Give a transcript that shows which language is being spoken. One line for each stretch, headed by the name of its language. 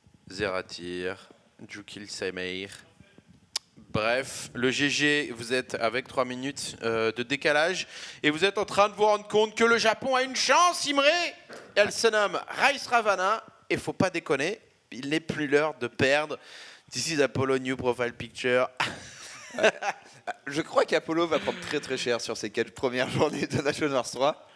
French: Zeratir, Jukil Semeir. Bref, le GG, vous êtes avec 3 minutes de décalage et vous êtes en train de vous rendre compte que le Japon a une chance, Imre. Elle se nomme Rice Ravana et faut pas déconner, il n'est plus l'heure de perdre.
English: This is Apollo New Profile Picture.
French: Je crois qu'Apollo va prendre très très cher sur ces 4 premières journées de National Wars 3.